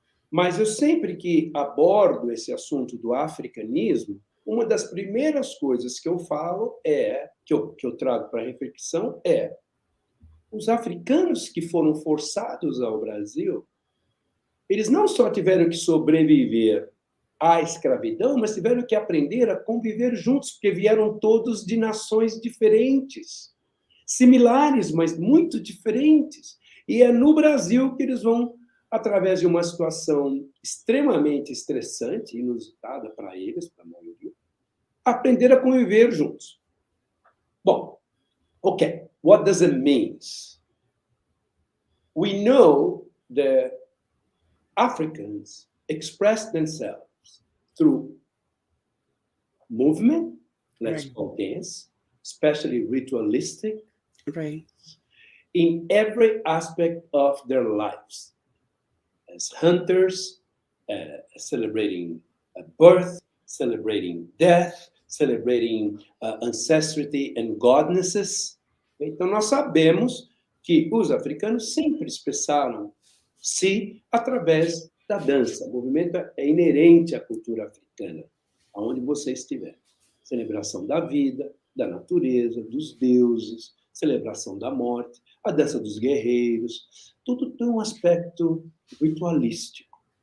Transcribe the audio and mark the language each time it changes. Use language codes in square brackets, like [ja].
[pt] Mas eu sempre que abordo esse assunto do africanismo, uma das primeiras coisas que eu falo que eu trago para reflexão os africanos que foram forçados ao Brasil, eles não só tiveram que sobreviver à escravidão, mas tiveram que aprender a conviver juntos, porque vieram todos de nações diferentes, similares, mas muito diferentes. E é no Brasil que eles vão, através de uma situação extremamente estressante, inusitada para eles, para a maioria, aprender a conviver juntos. [en] Bom, okay, what does it mean? We know that Africans express themselves through movement, let's call dance, especially ritualistic, in every aspect of their lives. As hunters, celebrating birth, celebrating death, celebrating ancestry and goddesses, [pt] Então, nós sabemos que os africanos sempre expressaram-se através da dança. O movimento é inerente à cultura africana, aonde você estiver. Celebração da vida, da natureza, dos deuses, celebração da morte, a dança dos guerreiros, tudo tem um aspecto ritualístico.